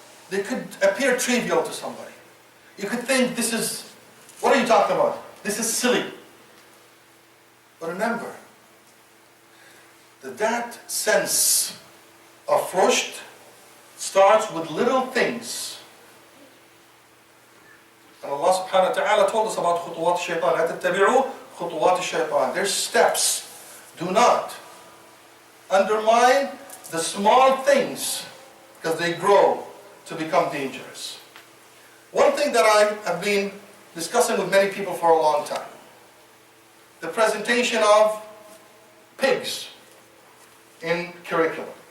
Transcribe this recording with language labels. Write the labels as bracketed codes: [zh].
[en] They could appear trivial to somebody. You could think, this is, what are you talking about? This is silly. But remember, that sense of rushd starts with little things. And Allah subhanahu wa ta'ala told us about [ar] خطوات الشيطان. لا تتبعوا خطوات الشيطان. [en] There's steps. Do not undermine the small things because they grow to become dangerous. One thing that I have been discussing with many people for a long time, the presentation of pigs in curriculum.